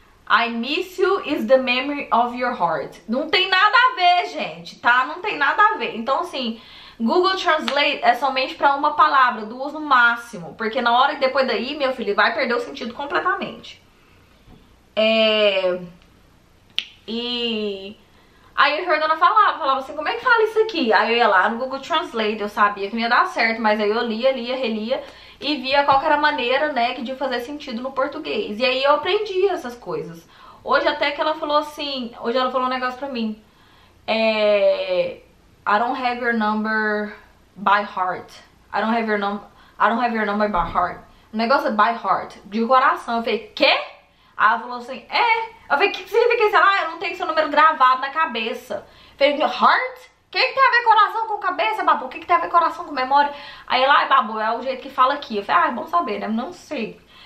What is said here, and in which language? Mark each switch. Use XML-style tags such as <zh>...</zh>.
<en>I miss you is the memory of your heart.</en> <pt>Não tem nada a ver, gente, tá? Não tem nada a ver. Então, assim, Google Translate é somente pra uma palavra, 2 no máximo. Porque na hora que depois daí, meu filho, vai perder o sentido completamente. E aí a Jordana falava assim, como é que fala isso aqui? Aí eu ia lá no Google Translate, eu sabia que não ia dar certo, mas aí eu lia, relia e via qual que era a maneira, né, de fazer sentido no português. E aí eu aprendi essas coisas. Hoje até que ela falou assim, hoje ela falou um negócio pra mim.</pt> <en>I don't have your number by heart. I don't have your number by heart.</en> <pt>O negócio é</pt> <en>by heart,</en> <pt>de coração. Eu falei, quê? Aí ela falou assim, Eu falei, o que significa isso? Ela, eu não tenho seu número gravado na cabeça. Eu falei, heart? O que tem a ver coração com cabeça, Babu? O que tem a ver coração com memória? Aí ela, Babu, é o jeito que fala aqui. Eu falei, é bom saber, né? Não sei.</pt>